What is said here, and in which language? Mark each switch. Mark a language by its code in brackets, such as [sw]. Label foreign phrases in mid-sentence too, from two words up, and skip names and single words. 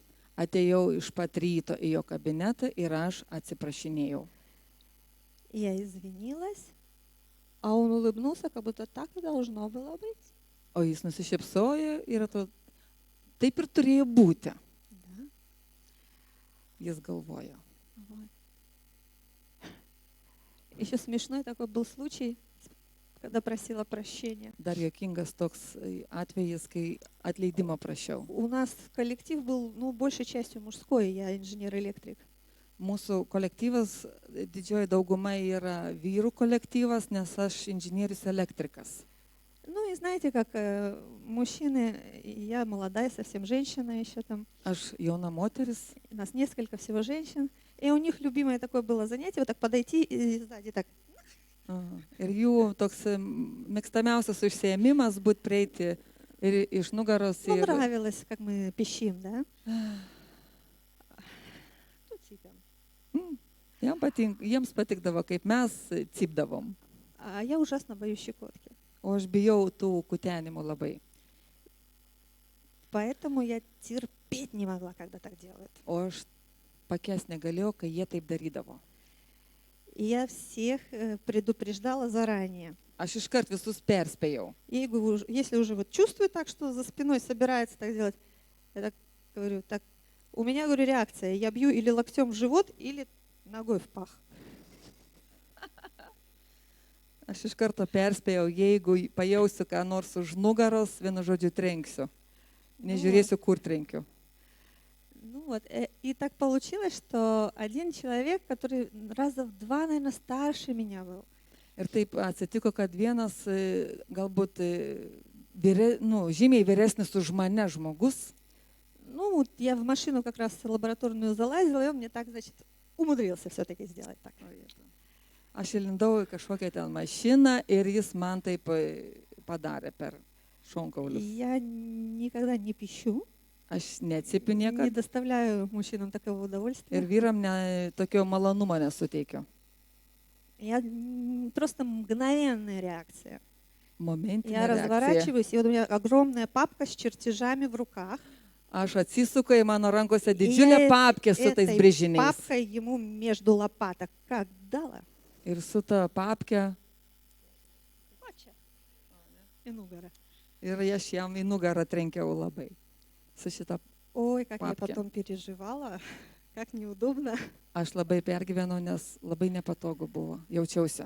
[lt] atėjau iš pat ryto į jo kabinetą ir aš atsiprašinėjau. [ru] И я извинилась, а он улыбнулся, как будто так и должно было быть. [lt] O jis nusišypsojo ir atrodo, taip ir turėjo būti, [ru] Да? [lt] jis galvojo. [ru] Вот. Еще смешной такой был случай, когда просила прощения. [lt] Dar juokingas toks atvejis, kai atleidimo prašiau. [ru] У нас коллектив был, ну, большей частью мужской, я инженер-электрик. [lt] Mūsų kolektyvas, didžioji dauguma yra vyrų kolektyvas, nes aš inžinierius elektrikas. [ru] Ну и знаете, как мужчины, я молодая, совсем женщина еще там, [lt] Aš jauna moteris, [ru] нас несколько всего женщин, и у них любимое такое было занятие, вот так подойти и сзади так. [lt] ir jų toks mėgstamiausias užsiėmimas būtų prieiti ir iš nugaros. [ru] Ну, [lt] Ir, [ru] нравилось, как мы пищим, да? Ну, типа. [lt] jiems patikdavo, kaip mes cypdavom. [ru] А я ужасно боюсь щекотки. [lt] O aš bijau tų kutenimų labai. [ru] Поэтому я терпеть не могла, когда так делают. [lt] O aš pakęs negalėjau, kai jie taip darydavo. [ru] И я всех предупреждала заранее. [lt] Aš iškart visus perspėjau. [ru] Если уже вот чувствую так, что за спиной собирается так делать, я так говорю, так, у меня, говорю, реакция. Я бью или локтем в живот, или ногой в пах. [lt] Aš iš karto perspėjau, jeigu pajausiu ką nors už nugaros, vienu žodžiu trenksiu. Nežiūrėsiu, kur trenkiu. [ru] Ну вот, и так получилось, что один человек, который раза в 2, наверное, старше меня был, [lt] Ir taip atsitiko, kad vienas galbūt žymiai vyresnis už mane žmogus, [ru] Ну, вот я в машину как раз лабораторную залазила, и он мне так, значит, умудрился все-таки сделать так. [lt] aš įlindau į kažkokią ten mašiną ir jis man taip padarė per šonkaulius. [ru] Я никогда не пищу, [lt] Aš neatsipiu [ru] не [lt] niekada [ru] доставляю мужчинам такого [lt] ir [ru] удовольствия. [lt] vyram tokio malonumo nesuteikiu. [ru] Просто мгновенная реакция. [lt] Momentinė [ru] Я [lt] reakcija. [ru] разворачиваюсь, и вот у меня огромная папка с чертежами в руках. [lt] Aš atsisuku į mano rankose didžiulę [ru] Я [lt] papkę su tais [ru] этой [lt] brėžiniais. [ru] папкой ему между лопаток как дала. [lt] Ir su ta papke, Мача. И нугара. ir aš jam į nugarą trenkiau labai. Su šitą [ru] Ой, как я Папки. потом переживала, как неудобно. [lt] aš labai pergyvenau, nes labai nepatogu buvo, jaučiausi.